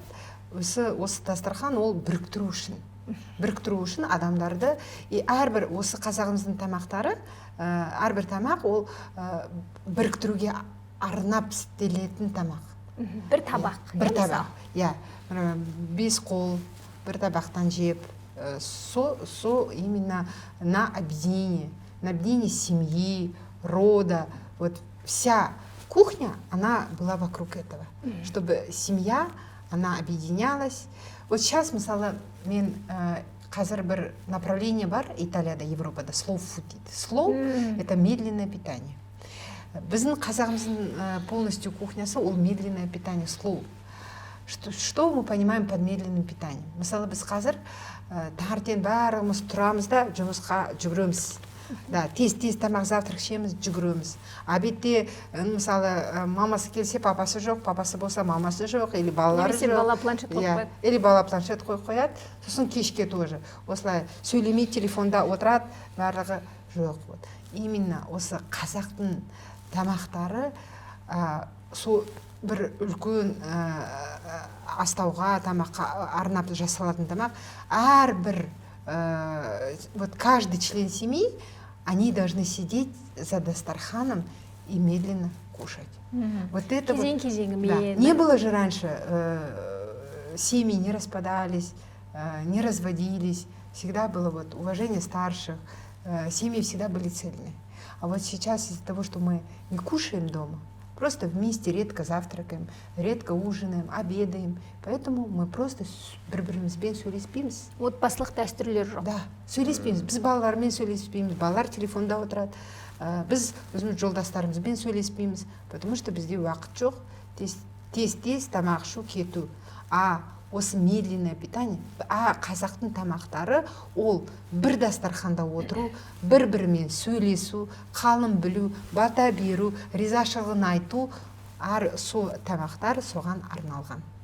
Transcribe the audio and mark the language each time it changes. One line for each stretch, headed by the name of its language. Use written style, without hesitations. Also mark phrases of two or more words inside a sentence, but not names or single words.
Kazakh: Осы дастархан ол біріктіру үшін адамдарды, әрбір осы қазағымыздың тамақтары, әрбір тамақ ол біріктіруге арнап істелетін тамақ. Бір табақ. Бір табақ. Иә. 5 қол бір табақтан жеп,
Russian: со именно на объединение семьи, рода. Вот вся кухня, она была вокруг этого, чтобы семья, она объединялась. Вот сейчас,
Kazakh: мысалы, мен қазір бір направление бар Италияда, Европада,
English: slow food
Kazakh: дейді.
Russian: Slow – это медленное питание.
Kazakh: Біздің қазағымыздың полностью кухнясы ол
Russian: медленное питание,
Kazakh: slow.
Russian: Что мы понимаем под медленным питанием?
Kazakh: Мысалы, біз қазір таңертең бәріміз тұрамыз да жұмысқа жүгіреміз. Да, тез тамақ завтрак ішеміз, жүгіреміз. Обедте, мысалы, мамасы келсе, папасы жоқ, папасы болса, мамасы жоқ, или балалары жоқ. Бала планшет қойып қояды. Или бала планшет қойып қояды. Сосын кешке тоже. Осылай сөйлемей телефонда отырады, барлығы жоқ. Именно осы қазақтың тамақтары сол бір үлкен астауға, тамаққа арнап жасалатын тамақ.
Russian: Әрбір вот каждый член семьи, они должны сидеть за дастарханом и медленно кушать. Вот это
Kazakh: Кезең-кезеңімен.
Russian: Не было же раньше, семьи не распадались, не разводились, всегда было вот уважение старших, семьи всегда были цельные. А вот сейчас из-за того, что мы не кушаем дома, просто вместе редко завтракаем, редко ужинаем, обедаем, поэтому мы просто
Kazakh: бір-бірімізбен сөйлеспейміз. Отбасылық дәстүрлер жоқ. Да, сөйлеспейміз. Біз балалармен сөйлеспейміз, балалар телефонда отырады. Біз өзіміз жолдастарымызбен сөйлеспейміз,
Russian: потому что
Kazakh: бізде уақыт жоқ. Тез тамақ ішу, кету. Осы
Russian: медленное питание,
Kazakh: қазақтың тамақтары, ол бір дастарханда отыру, бір-бірімен сөйлесу, қалым білу, бата беру, ризашылығын айту, со тамақтар соған арналған.